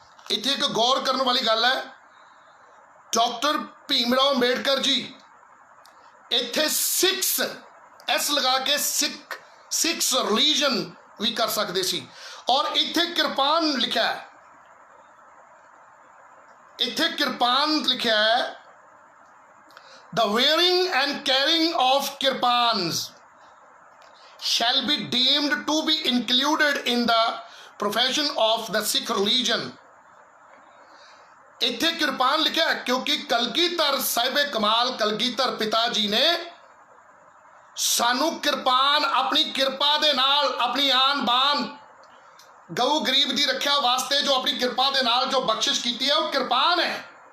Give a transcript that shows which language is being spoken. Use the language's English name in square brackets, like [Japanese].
[Punjabi] ਇੱਥੇ ਇੱਕ ਗੌਰ ਕਰਨ ਵਾਲੀ ਗੱਲ ਹੈ, ਡਾਕਟਰ ਭੀਮਰਾਓ ਅੰਬੇਡਕਰ ਜੀ ਇੱਥੇ ਸਿੱਖਸ ਐਸ ਲਗਾ ਕੇ ਸਿੱਖਸ ਰਿਲੀਜਨ ਵੀ ਕਰ ਸਕਦੇ ਸੀ ਔਰ ਇੱਥੇ ਕਿਰਪਾਨ ਲਿਖਿਆ ਹੈ, ਇੱਥੇ ਕਿਰਪਾਨ ਲਿਖਿਆ ਹੈ। [English] The wearing and carrying of kirpans shall be deemed to be included in the profession of the Sikh religion. [Punjabi] ਇੱਥੇ ਕਿਰਪਾਨ ਲਿਖਿਆ ਕਿਉਂਕਿ ਕਲਗੀਧਰ ਸਾਹਿਬੇ ਕਮਾਲ ਕਲਗੀਧਰ ਪਿਤਾ ਜੀ ਨੇ ਸਾਨੂੰ ਕਿਰਪਾਨ ਆਪਣੀ ਕਿਰਪਾ ਦੇ ਨਾਲ, ਆਪਣੀ ਆਨ ਬਾਨ, ਗਊ ਗਰੀਬ ਦੀ ਰੱਖਿਆ ਵਾਸਤੇ ਜੋ ਆਪਣੀ ਕਿਰਪਾ ਦੇ ਨਾਲ ਜੋ ਬਖਸ਼ਿਸ਼ ਕੀਤੀ ਹੈ ਉਹ ਕਿਰਪਾਨ ਹੈ।